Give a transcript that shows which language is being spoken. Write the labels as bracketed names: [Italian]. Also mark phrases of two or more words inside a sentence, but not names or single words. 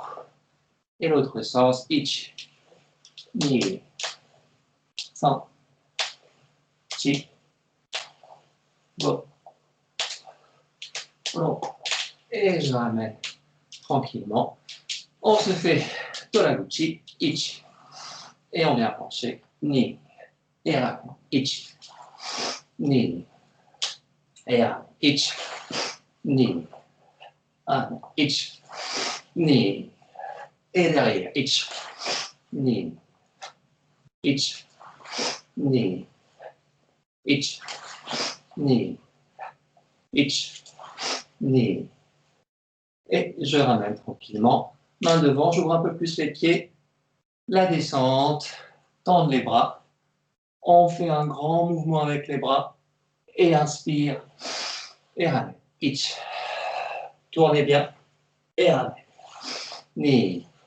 [French] Et l'autre sens. [Japanese] 一, 二、三、四、五, 六. [French] Et je ramène tranquillement. On se fait Toraguchi, Ichi. Et on vient pencher, Ni. Et ramène, Ichi. Ni. Et ramène, [Japanese] 一. Ni. Ramène, Ichi. 二. [French] Et derrière, [Japanese] 一. 二。一. 二。一. 二。一。二. [French] Et je ramène tranquillement. Main devant, j'ouvre un peu plus les pieds La descente, tendre les bras. On fait un grand mouvement avec les bras. Et inspire. Et ramène. Ich. Tournez bien. Et ramène. Ni.